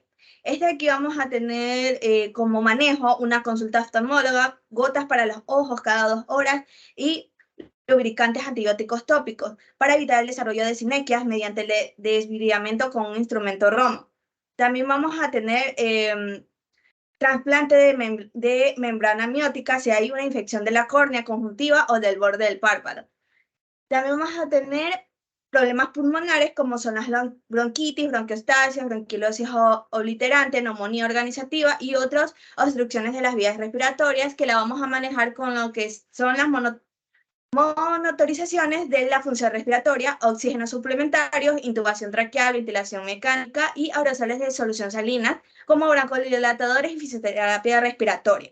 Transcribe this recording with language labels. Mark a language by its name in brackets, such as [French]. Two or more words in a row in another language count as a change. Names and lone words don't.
[Spanish] Aquí vamos a tener como manejo una consulta oftalmóloga, gotas para los ojos cada 2 horas y lubricantes antibióticos tópicos para evitar el desarrollo de sinequias mediante el desviamiento con un instrumento ROMO. También vamos a tener trasplante de membrana amniótica si hay una infección de la córnea conjuntiva o del borde del párpado. También vamos a tener problemas pulmonares como son las bronquitis, bronquiostasias, bronquilosis obliterante, neumonía organizativa y otras obstrucciones de las vías respiratorias que la vamos a manejar con lo que son las monitorizaciones de la función respiratoria, oxígenos suplementarios, intubación traqueal, ventilación mecánica y aerosoles de solución salina como broncodilatadores y fisioterapia respiratoria.